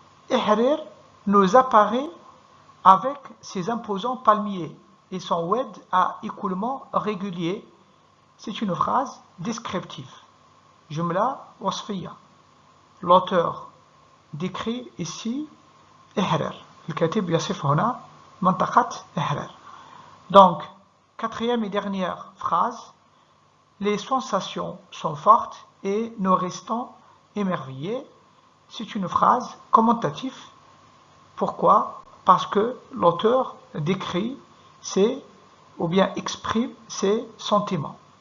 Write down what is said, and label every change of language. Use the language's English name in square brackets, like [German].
[French] Ihrar nous apparaît avec ses imposants palmiers et son oued à écoulement régulier. C'est une phrase descriptive. [Arabic] Jumla wasfiya. [French] L'auteur décrit ici Ihrar. [Arabic] الكاتب يصف هنا منطقة إحرار. [French] Donc, quatrième et dernière phrase. Les sensations sont fortes et nous restons émerveillés. C'est une phrase commentative. Pourquoi? Parce que l'auteur décrit ou bien exprime ses sentiments.